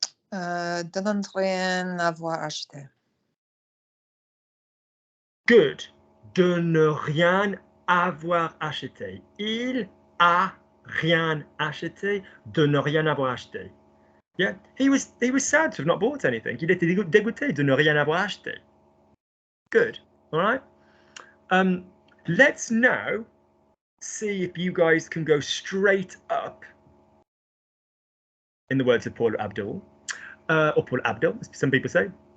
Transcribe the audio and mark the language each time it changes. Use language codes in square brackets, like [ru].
[fr] De ne rien avoir acheté. [en] Good. [fr] De ne rien avoir acheté. Il a rien acheté. De ne rien avoir acheté. [en] Yeah, he was sad to have not bought anything. [fr] Il était dégoûté de ne rien avoir acheté. [en] Good. All right. Let's now see if you guys can go straight up. In the words of Paul Abdul, or Paul Abdul, as some people say.